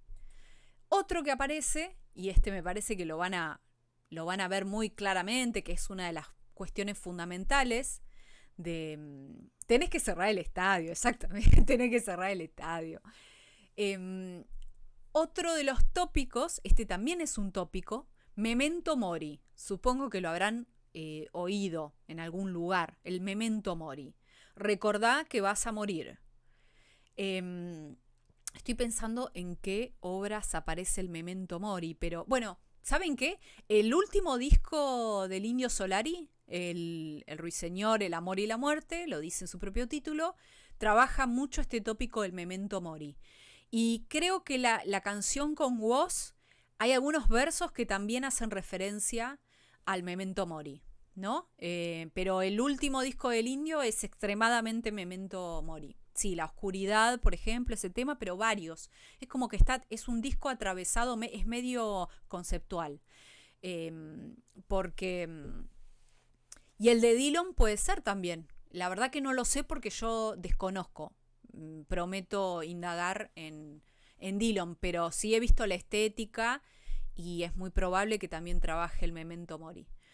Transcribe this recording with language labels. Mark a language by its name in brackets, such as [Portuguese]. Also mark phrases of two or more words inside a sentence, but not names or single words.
[Spanish] Otro que aparece, y este me parece que lo van a ver muy claramente, que es una de las cuestiones fundamentales de... Tenés que cerrar el estadio, exactamente. Tenés que cerrar el estadio. Otro de los tópicos, este también es un tópico, [Latin] memento mori. [Spanish] Supongo que lo habrán oído en algún lugar, el [Latin] memento mori. [Spanish] Recordá que vas a morir. Estoy pensando en qué obras aparece el [Latin] memento mori, [Spanish] pero bueno, ¿saben qué? El último disco del Indio Solari, el Ruiseñor, el amor y la muerte, lo dice en su propio título, trabaja mucho este tópico del [Latin] memento mori. [Spanish] Y creo que la canción con Woz, hay algunos versos que también hacen referencia al [Latin] memento mori, [Spanish] ¿no? Pero el último disco del Indio es extremadamente [Latin] memento mori. [Spanish] sí, la oscuridad, por ejemplo, ese tema, pero varios. Es como que es un disco atravesado, es medio conceptual. Porque... Y el de Dylan puede ser también. La verdad que no lo sé porque yo desconozco. Prometo indagar en Dylan, pero sí he visto la estética y es muy probable que también trabaje el [Latin] Memento Mori.